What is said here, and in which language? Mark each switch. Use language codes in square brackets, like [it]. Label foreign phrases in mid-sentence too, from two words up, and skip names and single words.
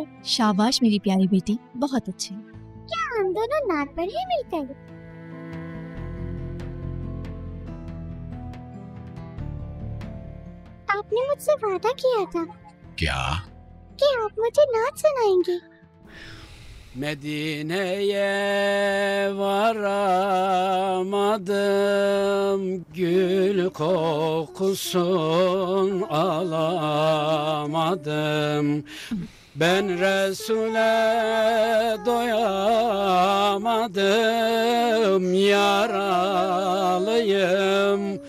[hi] शाबाश मेरी प्यारी बेटी, बहुत अच्छे। क्या हम दोनों नात पढ़े मिलकर? आपने मुझसे वादा किया था। क्या? कि आप मुझे नात सुनाएंगे। [tr] Medine'ye varamadım, gül kokusun alamadım. Ben Resul'e doyamadım, yaralıyım.